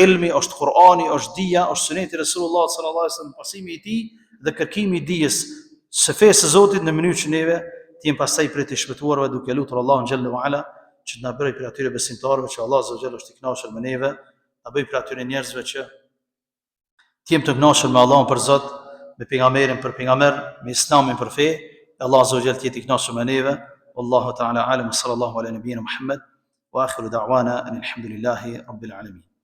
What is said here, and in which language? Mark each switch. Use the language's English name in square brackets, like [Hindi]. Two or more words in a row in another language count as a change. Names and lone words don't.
[Albanian] ilmi, është Kur'ani, është dija, është Suneti i Resulullah [Arabic] صلى الله عليه وسلم, [Albanian] pasimi i tij dhe kërkimi i dijes së fesë së Zotit në mënyrë që neve të jemi pastaj prej të shpëtuarve duke lutur Allahun [Arabic] جل وعلا [Albanian] që të na bëjë prej atyre besimtarëve që Allah [Arabic] عز وجل [Albanian] është i kënaqur me neve, na bëjë prej atyre njerëzve që të jemi të kënaqur me Allahun për Zot, me pejgamberin për pejgamber, me Islamin për fe, Allah [Arabic] عز وجل [Albanian] të jetë i kënaqur me neve. [Arabic] والله تعالى أعلم، صلى الله على نبينا محمد وآخر دعوانا الحمد لله رب العالمين.